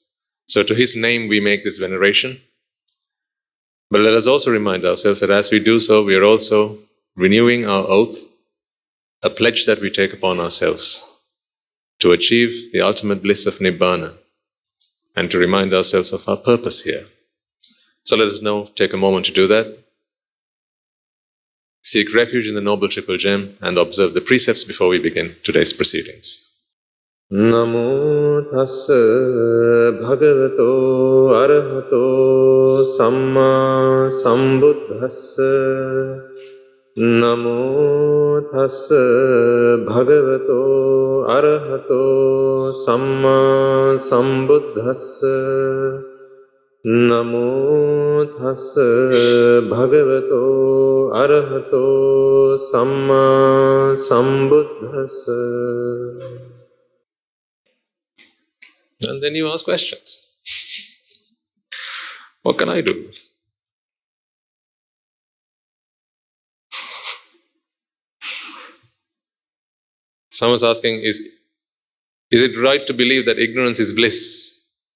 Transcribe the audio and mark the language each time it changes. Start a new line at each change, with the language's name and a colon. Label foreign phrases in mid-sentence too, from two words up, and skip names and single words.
English: So to his name we make this veneration. But let us also remind ourselves that as we do so, we are also renewing our oath, a pledge that we take upon ourselves to achieve the ultimate bliss of Nibbāna and to remind ourselves of our purpose here. So let us now take a moment to do that. Seek refuge in the Noble Triple Gem and observe the precepts before we begin today's proceedings.
Pali: Namo tassa bhagavato arahato samma sambuddhassa. Namo tassa bhagavato arahato samma sambuddhassa. Namo tassa bhagavato arahato samma sambuddhassa.
English: And then you ask questions. What can I do? Someone's asking, is it right to believe that ignorance is bliss?